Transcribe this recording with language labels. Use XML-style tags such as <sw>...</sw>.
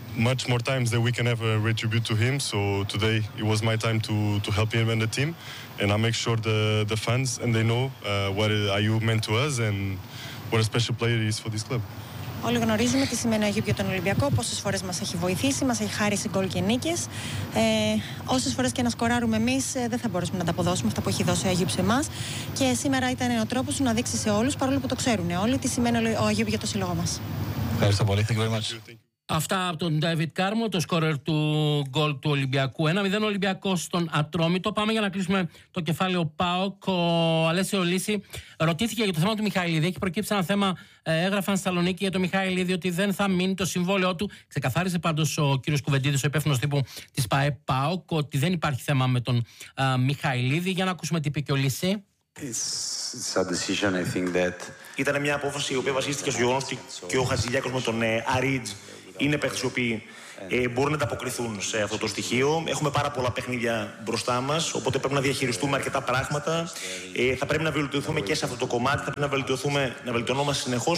<en>Much more times than we can ever retribute to him. So today it was my time to help him and the team, and I make sure the fans and they know what Ayoub meant to us and what a special player he is for this club.</en> <el>Όλοι γνωρίζουμε τι σημαίνει ο Αγίου για τον Ολυμπιακό, πόσες φορές μας έχει βοηθήσει, μας έχει χάρισει γκολ και νίκες. Όσες φορές και να σκοράρουμε εμείς, δεν θα μπορούσαμε να τα αποδώσουμε αυτά που έχει δώσει ο Αγίου σε εμάς. Και σήμερα ήταν ο τρόπος να δείξει σε όλους, παρόλο που το ξέρουν όλοι, τι σημαίνει ο Αγίου για το σύλλογο μας. Ευχαριστώ πολύ.</el> <en>Thank you very much.</en> <el>Αυτά από τον David Carmo, το σκόρερ του γκολ του Ολυμπιακού. 1-0 Ολυμπιακός στον Ατρόμητο. Πάμε για να κλείσουμε το κεφάλαιο ΠΑΟΚ. Ο Αλέσιο Λύση ρωτήθηκε για το θέμα του Μιχαηλίδη. Έχει προκύψει ένα θέμα, έγραφαν στη Θεσσαλονίκη για το Μιχαηλίδη, ότι δεν θα μείνει το συμβόλαιό του. Ξεκαθάρισε πάντως ο κ. Κουβεντίδης, ο υπεύθυνος τύπου της ΠΑΕ ΠΑΟΚ, ότι δεν υπάρχει θέμα με τον Μιχαηλίδη. Για να ακούσουμε τι είπε και ο Λύση.</el> <en>It's a decision, I think that...</en> <el>Ήταν μια απόφαση η οποία βασίστηκε στο γεγονός ότι και ο Χατζηλιάκος με τον Αρίτζ είναι παίκτες οι οποίοι μπορούν να ανταποκριθούν σε αυτό το στοιχείο. Έχουμε πάρα πολλά παιχνίδια μπροστά μας, οπότε πρέπει να διαχειριστούμε αρκετά πράγματα. Θα πρέπει να βελτιωθούμε και σε αυτό το κομμάτι, θα πρέπει να βελτιωθούμε, να βελτιωνόμαστε συνεχώς.</el>